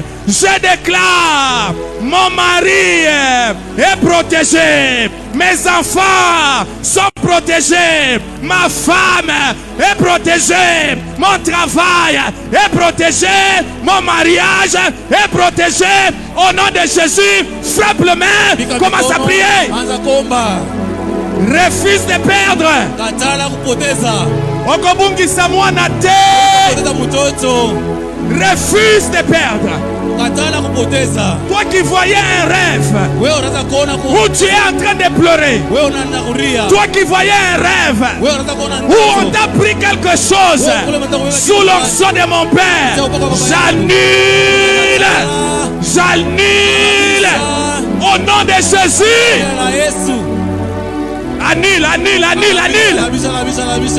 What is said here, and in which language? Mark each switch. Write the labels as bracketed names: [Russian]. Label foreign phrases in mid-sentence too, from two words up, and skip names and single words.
[French] Je déclare, mon mari est protégé, mes enfants sont protégés, ma femme est protégée, mon travail est protégé, mon mariage est protégé. Au nom de Jésus, frappe le main, commence à prier. Refuse de perdre. [Swahili] Katala kupoteza. [Lingala] Okobungisa mwana te. [Swahili] Kupoteza mtoto. [French] Refuse de perdre. [Swahili] Katala kupoteza. [French] Toi qui voyais un rêve [Swahili] Wewe unaanza kuona [French] où tu es en train de pleurer. [Swahili] Wewe unaanza kulia. [French] Toi qui voyais un rêve [Swahili] Wewe unaanza kuona [French] où on t'a pris quelque chose sous l'onction de mon Père. J'annule. J'annule. Au nom de Jésus. Annule, annule, annule, annule.